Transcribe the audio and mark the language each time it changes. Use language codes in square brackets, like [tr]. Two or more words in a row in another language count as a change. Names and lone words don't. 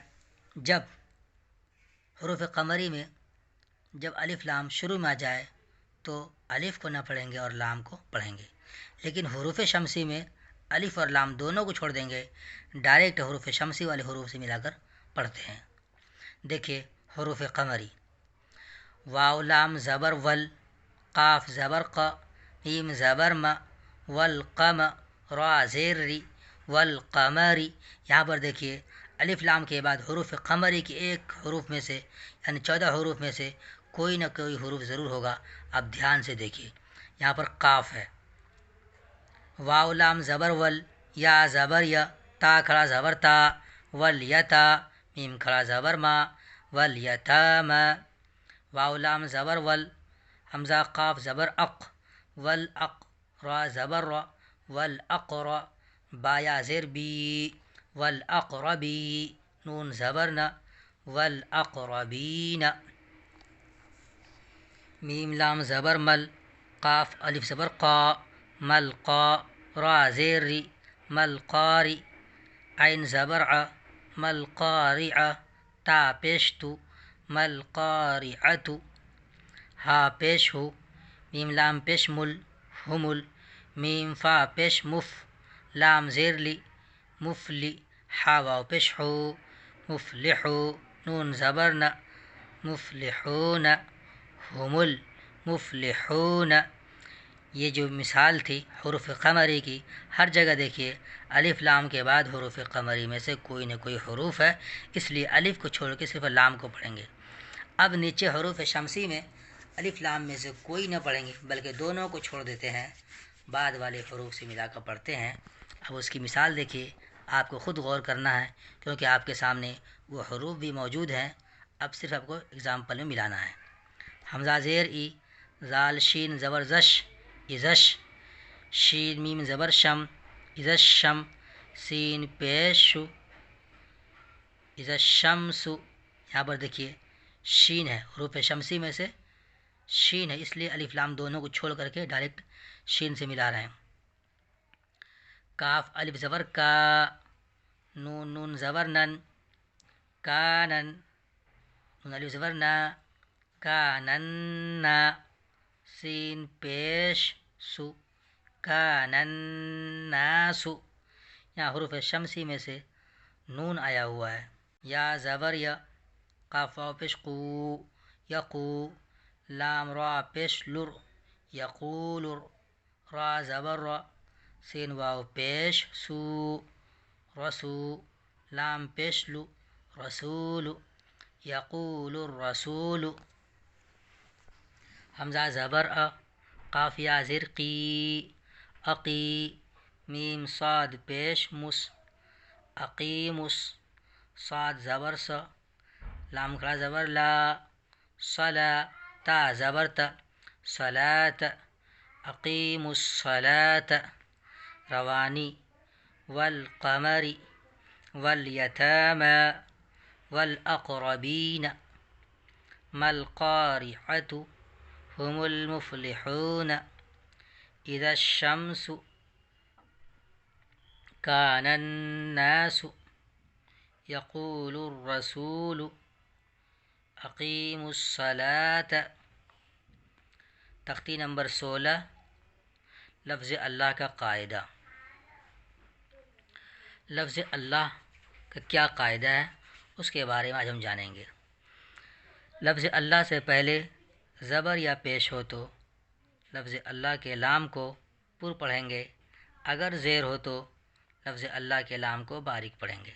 [ur] جب حروف قمری میں جب الف لام شروع میں آ جائے تو الف کو نہ پڑھیں گے اور لام کو پڑھیں گے. لیکن حروف شمسی میں الف اور لام دونوں کو چھوڑ دیں گے، ڈائریکٹ حروف شمسی والے حروف سے ملا کر پڑھتے ہیں. دیکھیے حروف قمری: واو لام زبر ول، قاف زبر ق، میم زبر م، والقم، را زیر ری، والقمری. یہاں پر دیکھیے الف لام کے بعد حروف قمری کے ایک حروف میں سے یعنی 14 حروف میں سے کوئی نہ کوئی حروف ضرور ہوگا. اب دھیان سے دیکھیے. یہاں پر قاف ہے، واو لام زبر ول، یا زبر یا، تا کھڑا زبر تا، ولیتا، میم کھڑا زبر ما، ولیتاما. واو لام زبر ول، حمزہ قاف زبر اق، والاق، را زبر را، والاقرا، با یا زیر بی، والاقربی، نون زبر نا، والاقربین. میم لام زبر مل، قاف الف زبر قا، مل قا، را زیر ری، مل قاری. عین زبر ع، مل قارعہ، تا پیش تو، مل قارعۃ. ہا پیش ہو، میم لام پیش مل، ہمل. میم فا پیش مف، لام زیر لی، مفلی. ہا واو پیش ہو، مفلحو. نون زبر ن، مفلحون. [ar] هم المفلحون. [ur] یہ جو مثال تھی حروف قمری کی، ہر جگہ دیکھیے الف لام کے بعد حروف قمری میں سے کوئی نہ کوئی حروف ہے، اس لیے الف کو چھوڑ کے صرف لام کو پڑھیں گے. اب نیچے حروف شمسی میں الف لام میں سے کوئی نہ پڑھیں گے بلکہ دونوں کو چھوڑ دیتے ہیں، بعد والے حروف سے ملا کر پڑھتے ہیں. اب اس کی مثال دیکھیے، آپ کو خود غور کرنا ہے کیونکہ آپ کے سامنے وہ حروف بھی موجود ہیں. اب صرف آپ کو اگزامپل میں ملانا ہے. حمزہ زیر ای، زال شین زبر زش، ازش. شین میم زبر شم، ازش شم. سین پیش شو، ازش شمسو. یہاں پر دیکھیے شین ہے، حروف شمسی میں سے شین ہے، اس لیے الف لام دونوں کو چھوڑ کر کے ڈائریکٹ شین سے ملا رہے ہیں. کاف الف زبر کا، نون نون زبر نن، کانن. نون الف زبر نا، کانن. سین پیش سو، کانن ناسو. یہاں حروف شمسی میں سے نون آیا ہوا ہے. یا زبر یا، قاف واو پیش قو، یقو. لام را پیش لر، یقولر. را زبر را، سین واو پیش سو، رسو. لام پیش لو، رسول. [ar] یقول الرسول. [ur] حمزہ زبر ا، قاف یا زیر قی، اقی. میم صاد پیش مس، اقیمس. صاد زبر س، لام کھڑا زبر لا، صلا. تا زبر تا، [ar] صلاة. اقیموا الصلاة. [ur] روانی. [ar] والقمر، والیتامی، والاقربین. ما القارعة، هم المفلحون. اذا الشمس، كان الناس. يقول الرسول، اقیموا الصلاة. [ur] تختی نمبر 16، لفظ اللہ کا قاعدہ. لفظ اللہ کا کیا قاعدہ ہے اس کے بارے میں آج ہم جانیں گے. لفظ اللہ سے پہلے زبر یا پیش ہو تو لفظ اللہ کے لام کو پر پڑھیں گے، اگر زیر ہو تو لفظ اللہ کے لام کو باریک پڑھیں گے.